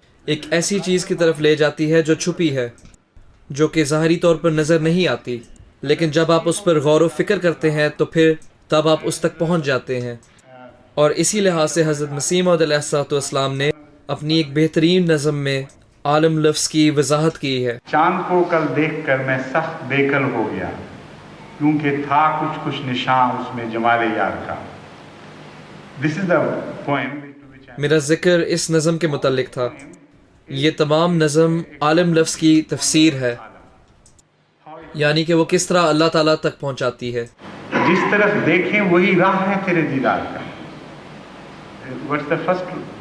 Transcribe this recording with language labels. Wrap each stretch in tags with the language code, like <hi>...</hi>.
<ur>ایک ایسی چیز کی طرف لے جاتی ہے جو چھپی ہے، جو کہ ظاہری طور پر نظر نہیں آتی، لیکن جب آپ اس پر غور و فکر کرتے ہیں تو پھر تب آپ اس تک پہنچ جاتے ہیں. اور اسی لحاظ سے حضرت مسیح موعود علیہ الصلوۃ والسلام نے اپنی ایک بہترین نظم میں عالم لفظ کی وضاحت کی ہے. چاند کو کل دیکھ کر میں سخت بے کل ہو گیا، کیونکہ تھا کچھ نشان اس میں جمال یار کا.</ur> <en>This is the poem to which I</en> <ur>میرا ذکر اس نظم کے متعلق تھا. یہ تمام نظم عالم لفظ کی تفسیر ہے، یعنی کہ وہ کس طرح اللہ تعالیٰ تک پہنچاتی ہے. جس طرف دیکھیں وہی راہ ہے تیرے دیدار کا.</ur> <en>What's the first?</en>